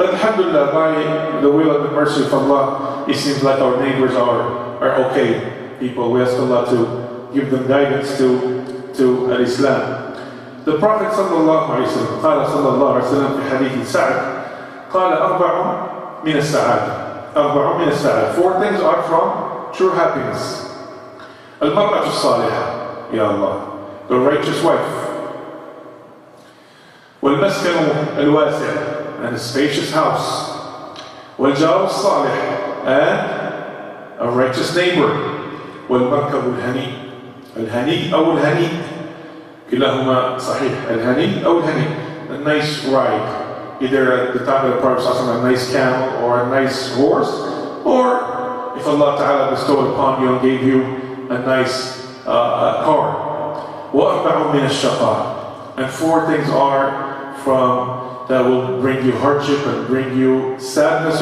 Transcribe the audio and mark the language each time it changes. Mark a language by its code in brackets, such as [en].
[en] But alhamdulillah, by the will and the mercy of Allah, it seems like our neighbors are okay people. We ask Allah to give them guidance to Islam. The Prophet sallallahu alayhi wa sallam, [ar] قال صلى الله عليه وسلم في حديث سعد, قال أربع من السعادة. [en] 4 things are from true happiness. [ar] المرأة الصالحة, [en] Ya Allah, the righteous wife. [ar] والمسكن الواسع, [en] and a spacious house. [ar] والجار الصالح, [en] and a righteous neighbor. [ar] والمركب الهني أو الهني, كلاهما صحيح. الهني أو الهني, [en] a nice ride, either at the time of the Prophet a nice camel or a nice horse, or if Allah Ta'ala bestowed upon you and gave you a nice car. [ar] وأربع من الشقاء, [en] and 4 things are from that will bring you hardship and bring you sadness.